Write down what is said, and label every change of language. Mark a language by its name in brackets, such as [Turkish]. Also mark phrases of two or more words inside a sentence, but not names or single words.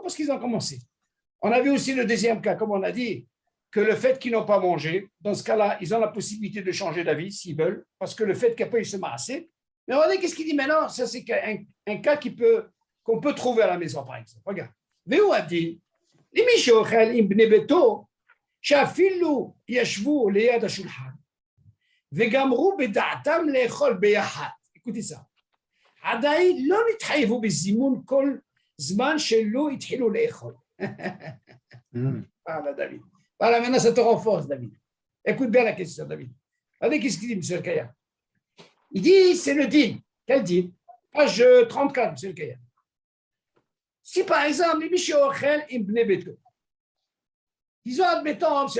[French] Parce qu'ils ont commencé. On a vu aussi le deuxième cas, comme on a dit, que le fait qu'ils n'ont pas mangé, dans ce cas-là, ils ont la possibilité de changer d'avis s'ils veulent, parce que le fait qu'après ils se massent. Mais regardez qu'est-ce qu'il dit maintenant. Ça, c'est un cas qu'on peut trouver à la maison, par exemple. Regarde. Véou a dit, les Michochel ibn Beto, [Hebrew] שאפילו ישבו ליד השולחן וגמרו בדעתם לאכול ביחד. [French] écoutez ça. [Hebrew] עדיין לא נתחייבו בזימון כל זמן שלא התחילו לאכול. [French] Voilà, David. Voilà, maintenant ça te renforce, David. Écoute bien la question, David. Regardez qu'est-ce qu'il dit, M. Kaya. Il dit, c'est le din. Quel din? Page 34, M. Kaya. Si par exemple, les Michochel ibn Beto, disons, admettons, M.